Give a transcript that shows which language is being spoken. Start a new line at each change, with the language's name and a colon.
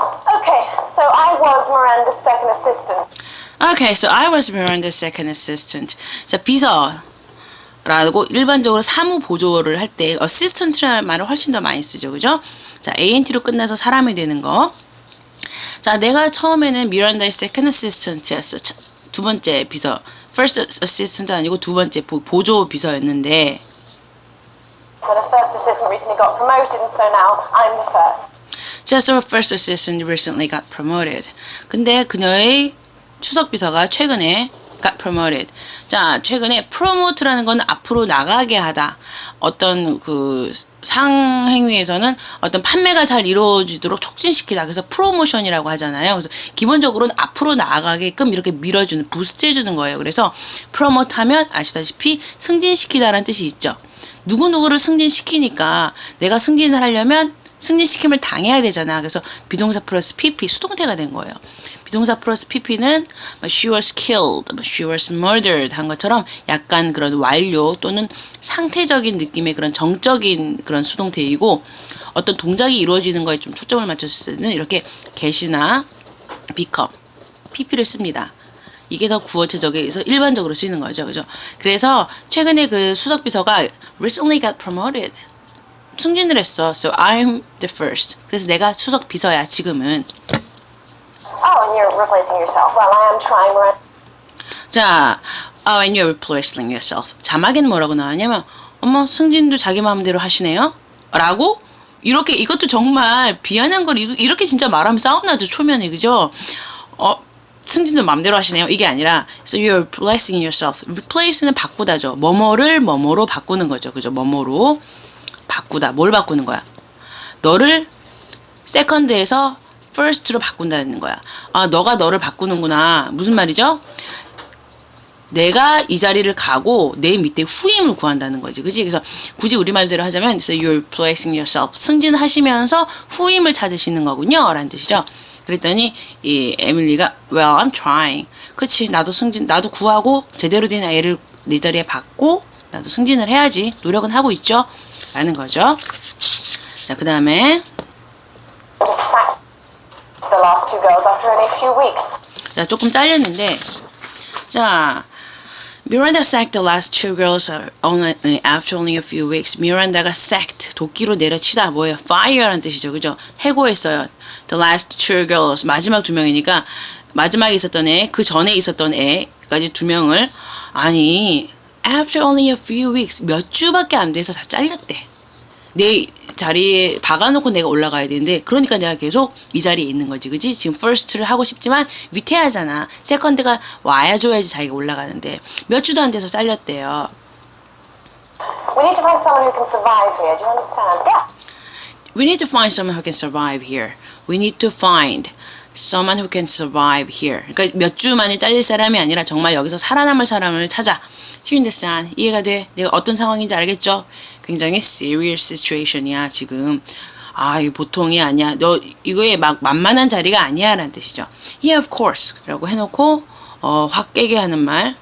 English: Okay, so I was Miranda's second assistant. Okay, so I was Miranda's second assistant.
Korean: 자, 비서 라고 일반적으로 사무 보조를 할 때 assistant라는 말을 훨씬 더 많이 쓰죠. 그죠? 자, ant로 끝나서 사람이 되는 거. 자, 내가 처음에는 미란다의
English: second assistant
Korean: 였어. 두 번째 비서. first assistant 아니고 두 번째 보조 비서였는데
English: But the first assistant recently got promoted, and so now I'm the first. just our first assistant recently got promoted.
Korean: 근데 그녀의 추석 비서가 최근에
English: got promoted.
Korean: 자, 최근에 promote라는 건 앞으로 나가게 하다. 어떤 그 상행위에서는 어떤 판매가 잘 이루어지도록 촉진시키다. 그래서 프로모션이라고 하잖아요. 그래서 기본적으로는 앞으로 나아가게끔 이렇게 밀어주는, 부스트해주는 거예요. 그래서 promote 하면 아시다시피 승진시키다라는 뜻이 있죠. 누구누구를 승진시키니까 내가 승진을 하려면 승진시킴을 당해야 되잖아. 그래서 비동사 플러스 PP 수동태가 된 거예요. 비동사 플러스 PP는
English: she was killed, she was murdered
Korean: 한 것처럼 약간 그런 완료 또는 상태적인 느낌의 그런 정적인 그런 수동태이고 어떤 동작이 이루어지는 거에 좀 초점을 맞췄을 때는 이렇게 get이나 become, PP를 씁니다. 이게 더 구어체적에서 일반적으로 쓰이는 거죠. 그죠? 그래서 최근에 그 수석비서가
English: recently got promoted.
Korean: 승진을 했어.
English: So I'm the first.
Korean: 그래서 내가 수석 비서야, 지금은.
English: Oh, and you're replacing yourself. Well, I am trying. 자, and you're replacing yourself.
Korean: 자막에는 뭐라고 나왔냐면, 어머, 승진도 자기 마음대로 하시네요? 라고? 이렇게, 이것도 정말 비아냥 걸 이렇게 진짜 말하면 싸움 나죠, 초면에. 그죠? 승진도 마음대로 하시네요. 이게 아니라
English: so you're replacing yourself.
Korean: replace는 바꾸다죠. 뭐뭐를 뭐뭐로 바꾸는 거죠. 그죠? 뭐뭐로 바꾸다. 뭘 바꾸는 거야? 너를 second에서 first로 바꾼다는 거야. 아, 너가 너를 바꾸는구나. 무슨 말이죠? 내가 이 자리를 가고 내 밑에 후임을 구한다는 거지. 그지? 그래서 굳이 우리말대로 하자면
English: so you're replacing yourself.
Korean: 승진하시면서 후임을 찾으시는 거군요. 라는 뜻이죠. 그랬더니 이 에밀리가
English: well, I'm trying.
Korean: 그치? 나도 구하고 제대로 된 애를 내 자리에 받고 나도 승진을 해야지. 노력은 하고 있죠. 라는 거죠. 자, 그 다음에
English: Sacked the last two girls after only a few weeks.
Korean: 자, 조금 잘렸는데 자,
English: Miranda sacked the last two girls after only a few weeks.
Korean: 미란다가 sacked, 도끼로 내려치다. 뭐예요? fire라는 뜻이죠. 그죠? 해고했어요.
English: The last two girls,
Korean: 마지막 두 명이니까 마지막에 있었던 애, 그 전에 있었던 애까지 두 명을 아니
English: after only a few weeks,
Korean: 몇 주밖에 안 돼서 다 잘렸대. 내 자리에 박아놓고 내가 올라가야 되는데 그러니까 내가 계속 이 자리에 있는 거지. 그지? 지금 first를 하고 싶지만 위태하잖아. second가 와야 줘야지 자기가 올라가는데 몇 주도 안 돼서 잘렸대요.
English: We need to find someone who can survive here. Do you understand? Yeah. We need to find someone who can survive here. We need to find someone who can survive here.
Korean: 그러니까 몇 주 만에 잘릴 사람이 아니라 정말 여기서 살아남을 사람을 찾아. You understand? 이해가 돼? 내가 어떤 상황인지 알겠죠? 굉장히
English: serious situation
Korean: 이야 지금. 아, 이거 보통이 아니야. 너 이거에 막 만만한 자리가 아니야 라는 뜻이죠.
English: Yeah, of course
Korean: 라고 해놓고 확 깨게 하는 말.